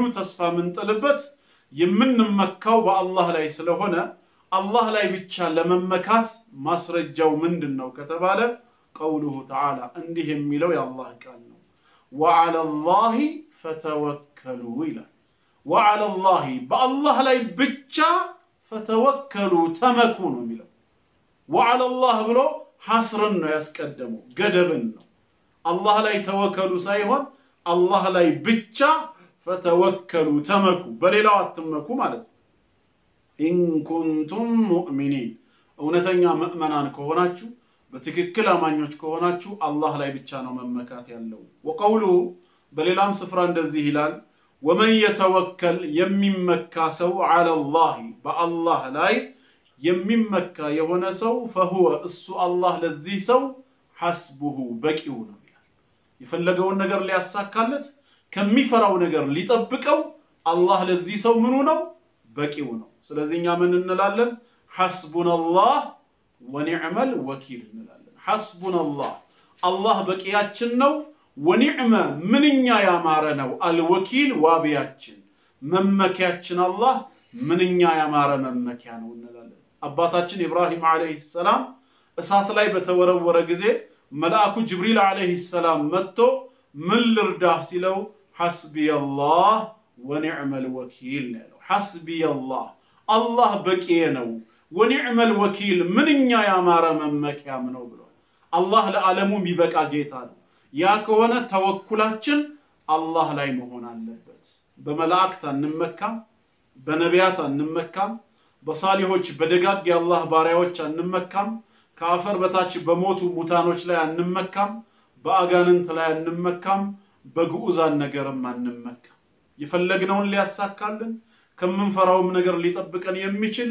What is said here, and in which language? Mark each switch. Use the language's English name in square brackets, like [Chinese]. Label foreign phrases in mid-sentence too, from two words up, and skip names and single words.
[Amharic] ተስፋ ምንጥልበት የምንመካው በአላህ ላይ ስለሆነ አላህ ላይ ብቻ ለመመካት ማስረጃው ምንድነው ከተባለ [Arabic] قوله تعالى [Amharic] እንዲህ የሚለው የአላህ ቃል ነው [Arabic] وعلى الله فتوكلوا [Amharic] ይላል [Arabic] وعلى الله [Amharic] በአላህ ላይ ብቻ فتوكلوا ተመኩ ነው የሚለው [Arabic] وعلى الله [Amharic] ብሎ ሐስርን ነው ያስቀደመው ገደብን ነው አላህ ላይ ተወከሉ ሳይሆን አላህ ላይ ብቻ فتوكلوا ተመኩ በሌላው አትመኩ ማለት [Arabic] إن كنتم مؤمنين [Amharic] እውነተኛ ሙእመናን ከሆናችሁ በትክክል አማኞች ከሆናችሁ አላህ ላይ ብቻ ነው መመካት ያለው ወቀውሉ በሌላም ስፍራ እንደዚህ ይላል [Arabic] ومن يتوكل [Amharic] የሚመካ ሰው [Arabic] على الله [Amharic] በአላህ ላይ የሚመካ የሆነ ሰው فهو እሱ አላህ ለዚህ ሰው حسبه በቂው ነው ይላል የፈለገውን ነገር ሊያሳካለት ከሚፈራው ነገር ሊጠብቀው አላህ ለዚህ ሰው ምኑ ነው በቂው ነው ስለዚህኛ ምን እንላለን [Arabic] حسبنا الله ونعم الوكيل [Amharic] እንላለን [Arabic] حسبنا الله [Amharic] አላህ በቂያችን ነው ونعم ምንኛ ያማረ ነው الوكيل ዋቢያችን መመኪያችን አላህ ምንኛ ያማረ መመኪያ ነው እንላለን አባታችን ኢብራሂም [Arabic] عليه السلام [Amharic] እሳት ላይ በተወረወረ ጊዜ መልአኩ ጅብሪል [Arabic] عليه السلام [Amharic] መጥቶ ምን ልርዳህ ሲለው [Arabic] حسبي الله ونعم الوكيل [Amharic] ነው [Arabic] حسبي الله الله [Amharic] በቂዬ ነው [Arabic] ونعم الوكيل [Amharic] ምንኛ ያማረ መመኪያም ነው ብሏል አላህ ለዓለሙ የሚበቃ ጌታ ነው ያ ከሆነ ተወኩላችን አላህ ላይ መሆን አለበት በመላእክት አንመካም በነቢያት አንመካም በሳሊሆች በደጋግ የአላህ ባሪያዎች አንመካም ከአፈር በታች በሞቱ ሙታኖች ላይ አንመካም በአጋንንት ላይ አንመካም በግዑዛን ነገርም አንመካም የፈለግነውን ሊያሳካልን ከምንፈራውም ነገር ሊጠብቀን የሚችል